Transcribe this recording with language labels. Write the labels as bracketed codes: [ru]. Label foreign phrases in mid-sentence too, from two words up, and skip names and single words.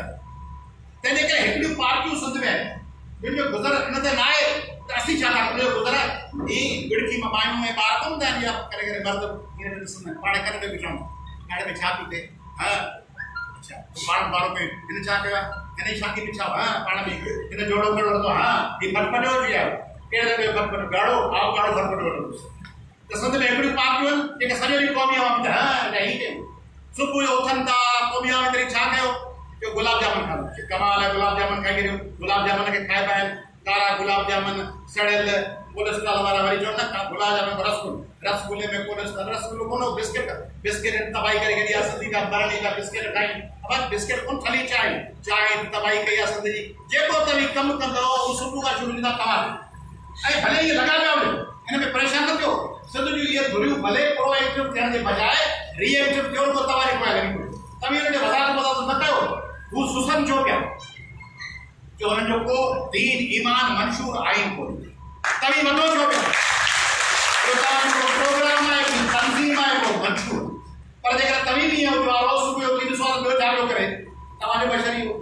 [sd] तंहिंजे करे हिकिड़ियूं पार्टियूं सद में आहिनि, जिन जो गुज़र हिन ते न आहे त असीं छा था कयूं, गुज़र ही विड़की में मायूं ऐं ॿार कोन हूंदा आहिनि या करे करे मर्द हीअं ॾिसंदा आहिनि, पाण करे ॾिठूं हाणे में छा थी थिए, हा अच्छा पाण माण्हू में हिन छा कयो आहे, हिन जी शादी में छा, हा पाण में हिन जोड़ो खड़ो वरितो, हा हीउ फटफटियो थी वियो, कहिड़े ॿियो फटफट ॻाढ़ो आओ ॻाढ़ो फटफट वठंदुसि। त सद में हिकिड़ियूं पार्टियूं आहिनि जेके सॼो ॾींहुं क़ौमी आवाम ते हा हीअ कयूं, सुबुह जो उथनि था क़ौमी आवाम ते छा कयो, जो गुलाब जामुन खाधो, कमाल आहे गुलाब जामुन खाई करे, गुलाब जामुन खे खाइबा आहिनि, कारा गुलाब जामुन सड़ियल कोलेस्ट्रॉल वारा वरी चवनि न गुलाब जामुन रसगुल्ले में कोलेस्ट्रॉल, रसगुल्लो कोन बिस्किट तबाही करे छॾी आहे, सिंधी का बरणी का बिस्किट ठाहिनि, अब बिस्किट कोन खाली चांहि तबाही कई आहे सिंध जी। जेको तव्हां कमु कंदो उहो सुबुह खां शुरू थींदा तव्हां ऐं भले इहे लॻा पिया वञो, हिन में परेशान न थियो, सिंध जूं इहे धुरियूं भले प्रोएक्टिव थियण जे बजाए रिएक्टिव थियो त तव्हांजे पोयां लॻी पियो, तव्हां हुनखे वधारो न कयो, हू सुसम छो पिया जो हुननि जो को दीन ईमान मंशूर आइन कोन्हे, तव्हीं वधो छो पिया जो तव्हांजो प्रोग्राम आहे तंज़ीम आहे को मंशूर, पर जेकर तव्हीं बि ईअं हुजो रोज़ सुबुह जो ॾिसो त ॿियो छा पियो करे तव्हांजो बशरी हो।